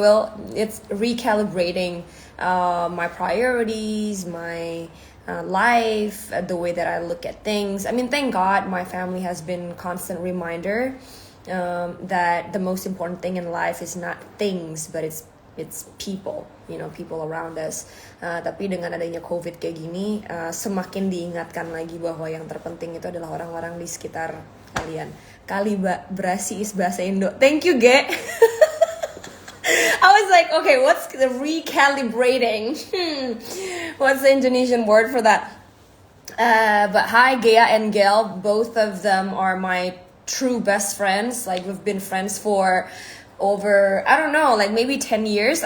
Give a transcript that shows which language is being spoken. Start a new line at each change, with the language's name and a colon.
English: Well, it's recalibrating my priorities, my life, the way that I look at things. I mean, thank God my family has been constant reminder that the most important thing in life is not things, but it's it's people, people around us.
Indonesian: Tapi dengan adanya COVID kayak gini, semakin diingatkan lagi bahwa yang terpenting itu adalah orang-orang di sekitar kalian.
English: Kalibrasi is
Indonesian: bahasa Indo.
English: Thank you, Ge. I was like, okay, what's the recalibrating? What's the Indonesian word for that? But hi, Gea and Gail. Both of them are my true best friends. Like, we've been friends for over, I don't know, like maybe 10 years.